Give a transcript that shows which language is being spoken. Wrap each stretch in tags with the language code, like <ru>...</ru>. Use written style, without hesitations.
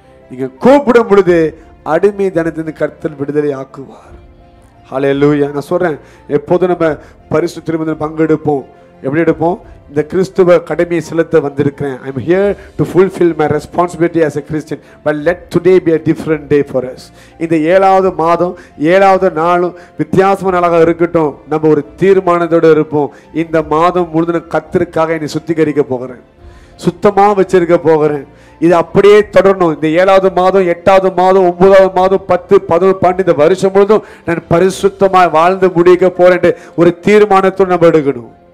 <ta>நீங்க கூப்பிடும் பொழுது அடிமை தனத்திலிருந்து கர்த்தர் விடுதலை ஆக்குவார். ஹல்லேலூயா. நான் சொல்றேன், எப்போதும் நம்ம பரிசுத்த திருமணத்தில் பங்கெடுப்போம். எப்படி எடுப்போம்? இந்த கிறிஸ்துவ கடமையை செலுத்த வந்திருக்கிறேன்.</ta> <en>I am here to fulfill my responsibility as a Christian, but let today be a different day for us.</en> <ta>இந்த 7வது மாதம் 7வது நாளும் வித்தியாசமான நாளாக இருக்கட்டும். நம்ம ஒரு தீர்மானத்தோடு இருப்போம். இந்த மாதம் முழுதும் கர்த்தருக்காக என்னை சுத்திகரிக்க போகிறேன், சுத்தமா வச்சிருக்க போகிறேன். இது அப்படியே தொடரணும். இந்த 7வது மாதம் 8வது மாதம் 9வது மாதம் 10 11 12 இந்த வருஷம் முழுதும் நான் பரிசுத்தமாய் வாழ்ந்து முடிக்க போறேன் ஒரு தீர்மானத்தோடு நம்ம எடுக்கணும்.</ta>